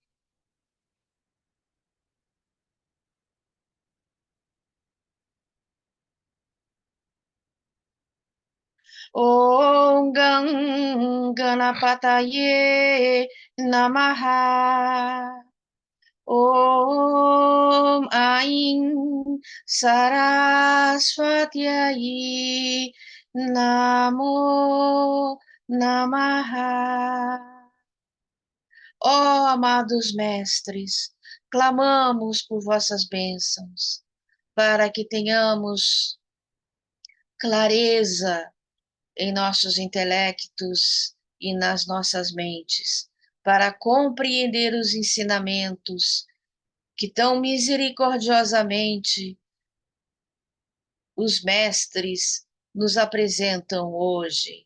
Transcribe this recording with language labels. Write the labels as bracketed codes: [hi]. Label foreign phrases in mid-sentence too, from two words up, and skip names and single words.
[sa] Om Ganapataye Namaha. Om Aim Saraswatyai Namo Namaha. [pt] Ó amados mestres, clamamos por vossas bênçãos, para que tenhamos clareza em nossos intelectos e nas nossas mentes, para compreender os ensinamentos que tão misericordiosamente os mestres nos apresentam hoje.